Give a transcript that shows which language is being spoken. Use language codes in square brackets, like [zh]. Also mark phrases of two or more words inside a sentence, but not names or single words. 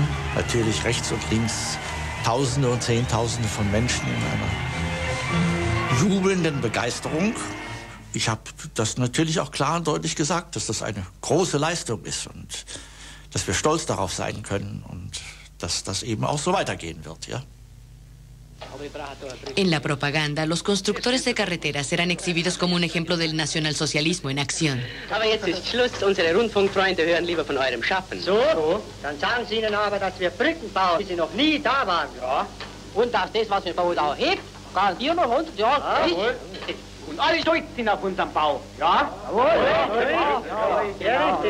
[de] Natürlich rechts und links Tausende und Zehntausende von Menschen in einer jubelnden Begeisterung. Ich habe das natürlich auch klar und deutlich gesagt, dass das eine große Leistung ist und dass wir stolz darauf sein können und dass das eben auch so weitergehen wird, ja. [es] En la propaganda, los constructores de carreteras eran exhibidos como un ejemplo del nacionalsocialismo en acción. [de] Aber jetzt ist Schluss. Unsere Rundfunkfreunde hören lieber von eurem Schaffen. So? Dann sagen Sie ihnen aber, dass wir Brücken bauen, wie sie noch nie da waren. Ja. Und dass das, was wir bauen, auch hebt, garantieren noch 100 Jahre. Jawohl. Und alle stolz sind auf unseren Bau. Ja? Jawohl.